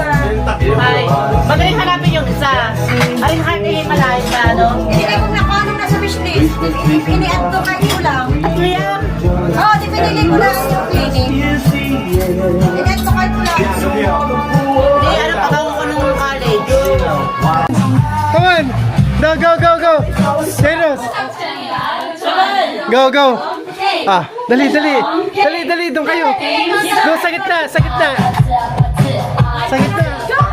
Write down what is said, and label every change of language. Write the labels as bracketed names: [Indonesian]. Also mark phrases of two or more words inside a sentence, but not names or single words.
[Filipino] Ay, magaling hanapin yung isa. Ay, hanapin yung malayo na, ano? Hindi kayo kung nakuha nung nasa wishlist. Ini- [English] add to cart [Filipino] ko lang. Kuya, Oo, di pinili ko lang yung clinic. Ini- [English] add to cart [Filipino] ko lang. hindi, ano, pabango ko nung college. [English] Come on! No, go, go, go! Zeros! Go, go! [Filipino] Dali, dali! Dali, dali! Doon kayo! Go sa gitna! Sa gitna! Sa gitna!